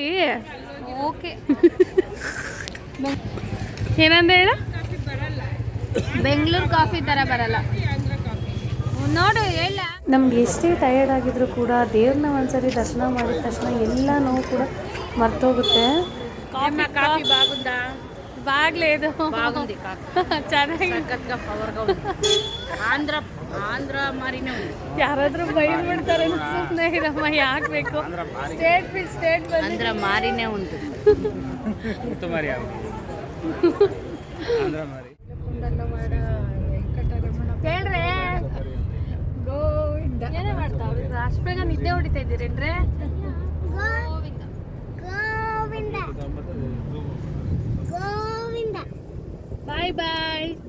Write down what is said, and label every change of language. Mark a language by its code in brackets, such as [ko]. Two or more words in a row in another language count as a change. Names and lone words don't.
[kn] ಓಕೆ. ಏನಂದ ಹೇಳ? ಬೆಂಗಳೂರು ಕಾಫಿ ಥರ ಬರಲ್ಲ ನೋಡು. ಹೇಳ, ನಮ್ಗೆ ಎಷ್ಟೇ ಟಯರ್ಡ್ ಆಗಿದ್ರು ಕೂಡ ದೇವ್ರನ್ನ ಒಂದ್ಸರಿ ದರ್ಶನ ಮಾಡಿದ ತಕ್ಷಣ ಎಲ್ಲ ನೋವು ಕೂಡ ಮರ್ತೋಗುತ್ತೆ. [te] కాఫీ బాగుందా? బాగలేదు. బాగుంది కాఫీ. [kn] ಚೆನ್ನಾಗಿ [te] సక్కత్గా పవర్గా ఉంది. ఆంధ్ర మారినే ఉంది. [kn] ಯಾರಾದ್ರೂ ಬೈದ್ಬಿಡ್ತಾರೆ, ಸುಮ್ಮನೆ ಇರಮ್ಮ, ಯಾಕೆ ಬೇಕು? ಸ್ಟೇಟ್ [te] ఆంధ్ర మారినే ఉంటుంది. [kn] ಹೇಳ್ರಿ, ಏನೇ ಮಾಡ್ತಾವ್ರಿ? ಅಷ್ಟು ಬೇಗ ನಿದ್ದೆ ಹೊಡಿತಾ ಇದ್ದೀರೇನ್ರಿ? [en] bye bye.